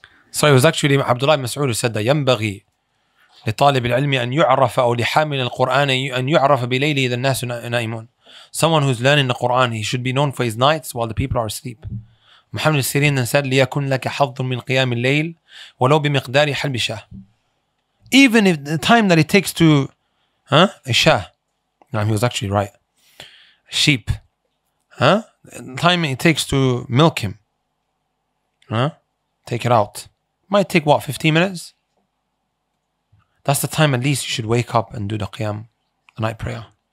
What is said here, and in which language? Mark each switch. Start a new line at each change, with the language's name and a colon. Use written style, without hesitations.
English: So it was actually Abdullah ibn Mas'ud who said that
Arabic: ينبغي لطالب العلم أن يعرف أو لحامل القرآن أن يعرف بليله إذا الناس نائمون.
English: Someone who's learning the Quran, he should be known for his nights while the people are asleep. Muhammad al-Sirin then said
Arabic: ليكن لك حظ من قيام الليل ولو بمقدار حلب شاه.
English: Even if the time that it takes to a shah, he was actually right, sheep, the time it takes to milk him, take it out, Might take what, 15 minutes? That's the time at least you should wake up and do the qiyam, the night prayer.